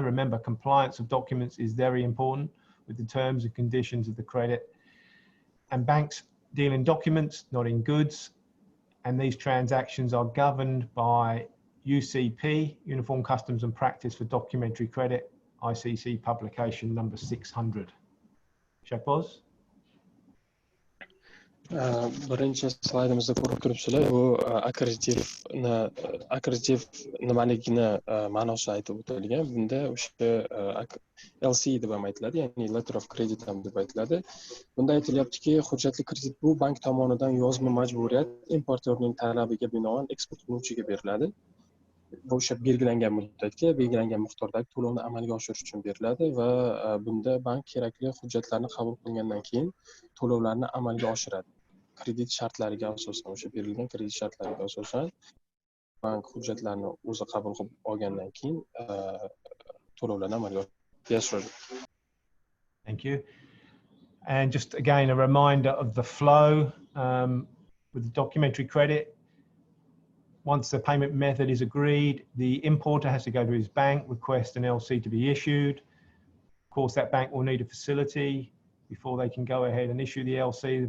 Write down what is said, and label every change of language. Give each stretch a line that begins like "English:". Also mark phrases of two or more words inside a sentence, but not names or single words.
English: Remember, compliance of documents is very important with the terms and conditions of the credit. And banks deal in documents, not in goods. And these transactions are governed by UCP, Uniform Customs and Practice for Documentary Credit, ICC publication number 600. Scpecialized?
Uzbek: Birinchi slaydimizda ko'rib turibsizlar, bu akkreditiv nimaligini ma'nosi aytib o'tilgan. Bunda o'sha LC deb ham aytiladi, ya'ni
English: letter of credit
Uzbek: ham deb aytiladi. Bunda aytilyaptiki, hujjatli kredit bu bank tomonidan yozma majburiyat importyorning talabiga binoan eksport qiluvchiga beriladi. Bu o'sha belgilangan muddatga, belgilangan miqdordagi to'lovni amalga oshirish uchun beriladi va bunda bank kerakli hujjatlarni qabul qilgandan keyin to'lovlarni amalga oshiradi. Kredit shartlariga asosan, o'sha berilgan kredit shartlariga asosan bank hujjatlarni o'zi qabul qilib olgandan keyin to'lovlarni amalga oshiradi.
English: Thank you. And just again, a reminder of the flow with the documentary credit. Once the payment method is agreed, the importer has to go to his bank, request an LC to be issued. Of course, that bank will need a facility before they can go ahead and issue the LC.